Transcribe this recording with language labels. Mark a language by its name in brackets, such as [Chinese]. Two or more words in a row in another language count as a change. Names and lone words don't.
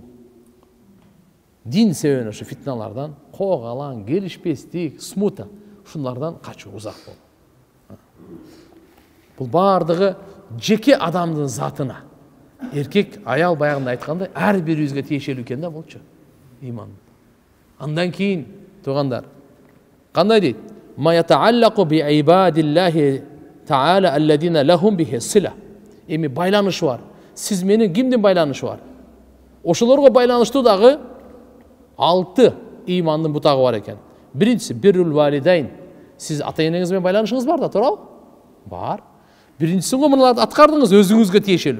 [Kyrgyz] Дин себебинен ушу фитналардан, когалаң, келишпестик, смута, ушулардан качуу, узак болуу. Бул бардыгы жеке адамдын затына. Эркек, аял баягында айткандай, ар бирибизге тиешелүү экен да болчу. Иман. Андан кийин туугандар, кандай дейт? [Arabic] ما يتعلق بعباد الله تعالى الذين لهم به صلة. [Kyrgyz] Эми байланышы бар. Сиз менен кимдин байланышы бар? Ошолорго байланыштуу дагы 6 имандын бутагы бар экен. Биринчиси [Arabic] بر الوالدين. [Kyrgyz] Сиз ата-энеңиз менен байланышыңыз бар да, туурабы? Бар. Биринчисин мунуларды аткардыңыз, өзүңүзгө тиешелүү.